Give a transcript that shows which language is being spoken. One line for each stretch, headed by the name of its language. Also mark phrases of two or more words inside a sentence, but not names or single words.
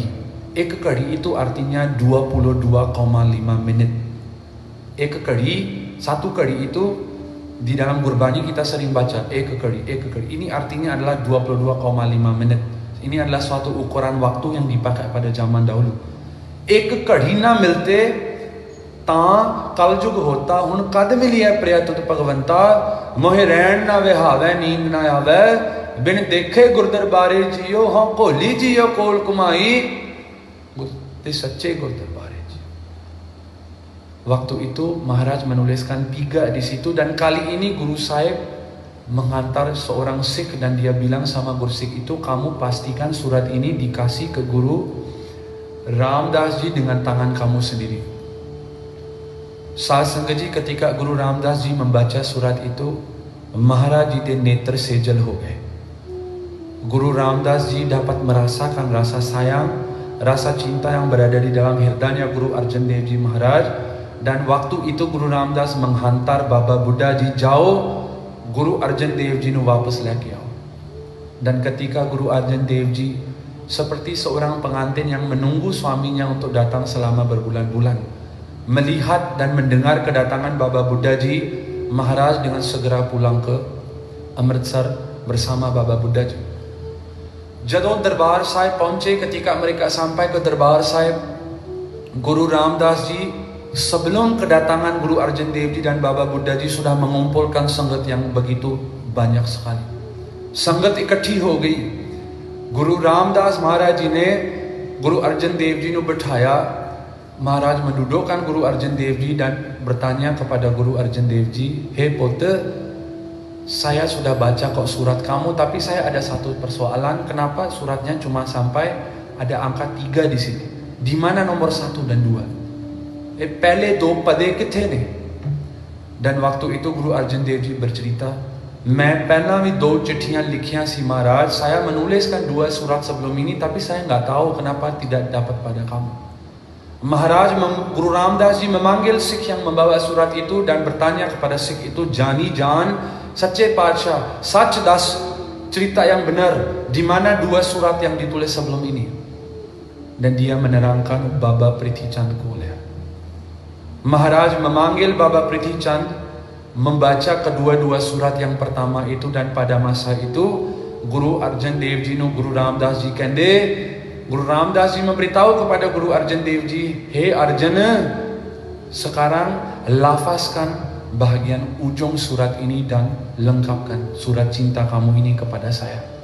Punjabi: ਇਕ ਘੜੀ
Indonesian: itu artinya 22,5 menit.
Punjabi: ਇਕ ਘੜੀ,
Indonesian: satu kadi itu di dalam Gurbani kita sering baca
Punjabi: ਇਕ ਘੜੀ.
Indonesian: Ini artinya adalah 22,5 menit. Ini adalah suatu ukuran waktu yang dipakai pada zaman dahulu.
Punjabi: ਇਕ ਘੜੀ ਨ ਮਿਲਤੇ ਤ ਕਲਿਜੁਗੁ ਹੋਤਾ ਹੁਣਿ ਕਦਿ ਮਿਲੀਐ ਪ੍ਰਿਅ ਤੁਧੁ ਭਗਵੰਤਾ ਮੋਹਿ ਰੈਣਿ ਨ ਵਿਹਾਵੈ ਨੀਦ ਨ ਆਵੈ ਬਿਨੁ ਦੇਖੇ ਗੁਰ ਦਰਬਾਰੇ ਜੀਉ ਹਉ ਘੋਲੀ ਜੀਉ ਘੋਲਿ ਘੁਮਾਈ. ਤੇ ਸੱਚੇ ਗੁਰਦਰਬਾਰੇ.
Indonesian: Waktu itu Maharaj menuliskan 3 di situ, dan kali ini Guru Sahib menghantar seorang Sikh dan dia bilang sama guru Sikh itu, kamu pastikan surat ini dikasih ke Guru Ramdas Ji dengan tangan kamu sendiri. Saat sengaja ketika Guru Ramdas Ji membaca surat itu, Maharaj
Punjabi: Ji de netra sejal ho gaye.
Indonesian: Guru Ramdas Ji dapat merasakan rasa sayang, rasa cinta yang berada di dalam hirdanya Guru Arjan Dev Ji Maharaj. Dan waktu itu Guru Ramdas menghantar Baba Buddha Ji jauh,
Punjabi: ਗੁਰੂ ਅਰਜਨ ਦੇਵ ਜੀ ਨੂੰ ਵਾਪਸ ਲੈ ਕੇ ਆਓ.
Indonesian: Dan ketika Guru Arjan Dev Ji seperti seorang pengantin yang menunggu suaminya untuk datang selama berbulan-bulan, melihat dan mendengar kedatangan Baba Buddha Ji, Maharaj dengan segera pulang ke Amritsar bersama Baba Buddha Ji.
Punjabi: ਜਦੋਂ ਦਰਬਾਰ ਸਾਹਿਬ ਪਹੁੰਚੇ,
Indonesian: ketika mereka sampai ke Darbar Sahib, Guru Ramdas Ji sebelum kedatangan Guru Arjan Dev Ji dan Baba Buddha Ji sudah mengumpulkan sangat yang begitu banyak sekali.
Punjabi: ਸੰਗਤ ਇਕੱਠੀ ਹੋ ਗਈ. ਗੁਰੂ ਰਾਮਦਾਸ ਮਹਾਰਾਜ ਜੀ ਨੇ ਗੁਰੂ ਅਰਜਨ ਦੇਵ ਜੀ ਨੂੰ ਬਿਠਾਇਆ.
Indonesian: Maharaj mendudukkan Guru Arjan Dev Ji dan bertanya kepada Guru Arjan Dev Ji, "Hei Pote, saya sudah baca kok surat kamu, tapi saya ada satu persoalan. Kenapa suratnya cuma sampai ada angka 3 di sini? Di mana nomor 1 dan 2?
Punjabi: ਪਹਿਲੇ 2 ਪੱਤਰ ਕਿੱਥੇ ਨੇ?"
Indonesian: Dan waktu itu Guru Arjan Dev Ji bercerita,
Punjabi: "ਮੈਂ ਪਹਿਲਾਂ ਵੀ 2 ਚਿੱਠੀਆਂ ਲਿਖੀਆਂ ਸੀ ਮਹਾਰਾਜ.
Indonesian: Saya menuliskan 2 surat sebelum ini, tapi saya nggak tahu kenapa tidak dapat pada kamu." Maharaj Guru Ramdas Ji memanggil Sikh yang membawa surat itu dan bertanya kepada Sikh itu, "Jani Jan, Sache Padsha,
Punjabi: ਸੱਚ ਦੱਸ,
Indonesian: cerita yang benar, di mana 2 surat yang ditulis sebelum ini?" Dan dia menerangkan Baba Prithi Chand Kolya. Maharaj memanggil Baba Prithi Chand, membaca kedua-dua surat yang pertama itu, dan pada masa itu Guru Arjan Dev Ji nu Guru Ramdas Ji kende, Guru Ramdas Ji memberitahu kepada Guru Arjan Dev Ji, "Hei Arjana, sekarang lafazkan bahagian ujung surat ini dan lengkapkan surat cinta kamu ini kepada saya."